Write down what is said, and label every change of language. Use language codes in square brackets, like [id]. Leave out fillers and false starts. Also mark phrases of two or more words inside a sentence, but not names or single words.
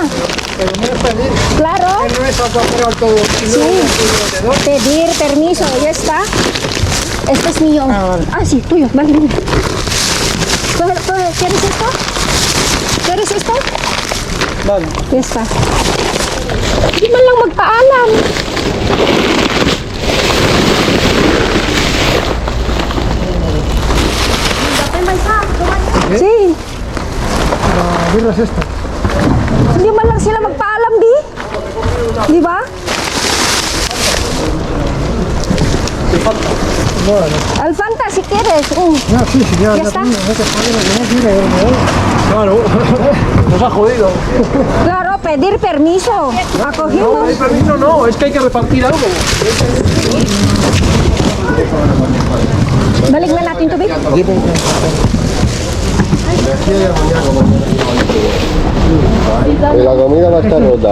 [es] Pero no es pedir. Claro. No es a comprar todo. Sí. Pedir permiso, ya está. Este es mío. Vale. Sí, tuyo. Vale, mira. ¿Quieres esto? ¿Quieres esto? Vale. Ya está. [tl] Di man lang magpaalam. [es] Sí. La birra es esta. [tl] Hindi man lang sila magpaalam, di? Di ba? [es] Bueno. Alfanta, si quieres. Ya, sí, sí, ya. Ya está. Claro. Nos ha jodido. Claro, pedir permiso. No, Acogimos. hay permiso, no. Es que hay que repartir algo. [tl] Balik na natin tubig. [es] La comida va a estar rota.